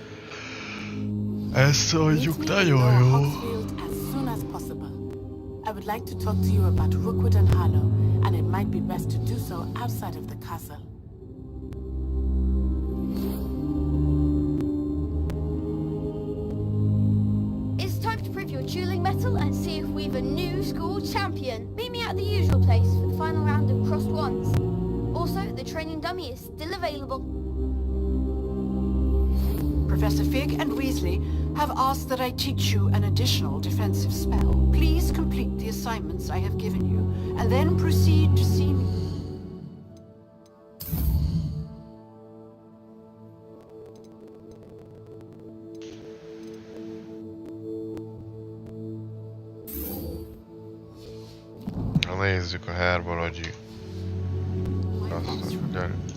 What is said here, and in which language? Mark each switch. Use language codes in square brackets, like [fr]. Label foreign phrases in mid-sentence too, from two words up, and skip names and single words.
[hu] Ezt mondjuk nagyon jó. [en] I would like to talk to you about Rookwood and Harlow, and it might be best to do so outside of the castle. It's time to prove your dueling mettle and see if we've a new school champion. Meet me at the usual place for the final round of crossed wands. Also, the training dummy is still available. Professor Fig and Weasley have asked that I teach you an additional defensive spell. Please complete the assignments I have given you, and then proceed to see me. [hu] Nézzük a herbology. Azt gyerünk.